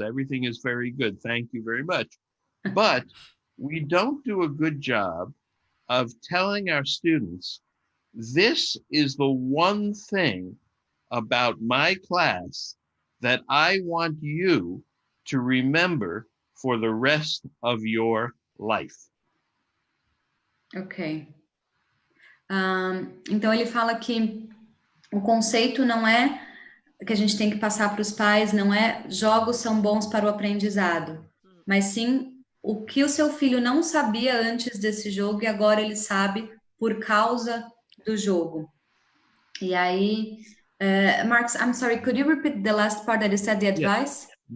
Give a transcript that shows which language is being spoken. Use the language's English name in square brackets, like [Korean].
[English] Everything is very good. Thank you very much. But we don't do a good job of telling our students, this is the one thing about my class that I want you to remember for the rest of your life. Ok. [Portuguese] Então ele fala que o conceito não é que a gente tem que passar para os pais, não é jogos são bons para o aprendizado, mas sim o que o seu filho não sabia antes desse jogo e agora ele sabe por causa do jogo. E aí, [English] Marcos, I'm sorry, could you repeat the last part that you said, the advice?